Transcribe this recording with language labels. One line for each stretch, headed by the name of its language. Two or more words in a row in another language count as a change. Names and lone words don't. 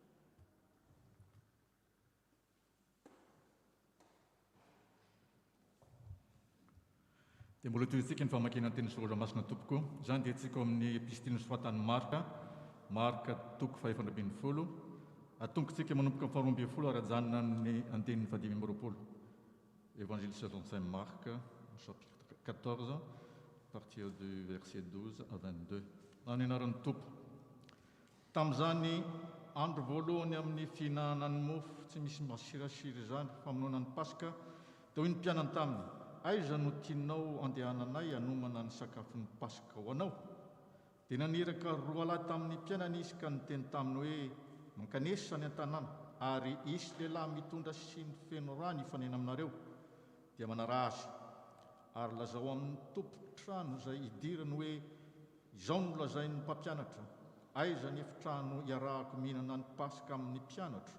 Malagasy: Dia mbola toy antsika ny famakiana ny teny Saoratra Masina tompoko. Izany dia antsika ao amin'ny epistily nosoratan'i Marka, marika toko 520 atonkontsika manomboka amin'ny 12 ara-janona ny andinin'ny 18.
French: Évangile selon saint Marc, chapitre 14, à partir du verset 12 à 22.
Malagasy: Amin'ny anaran'ny tompo. Tamin'izany andro voalohany amin'ny fihinanany mofo tsy misy masirasiry izany famonoana ny Paska, teo ny mpianany taminy: aiza no tianao andehananay hanomana ny sakafon'ny Paska ho anao? Dia naniraka 2 lahy tamin'ny mpianany izy ka niteny taminy hoe: mankanesa ny an-tanàna, ary isy lehilahy mitondra siny feno rano hifanena aminareo, dia manara azy, ary lazao amin'ny tompo-trano izay idirany hoe: izao no lazain'ny mpampianatra, aiza ny efitrano iarahako mihinana ny Paska amin'ny mpianatra?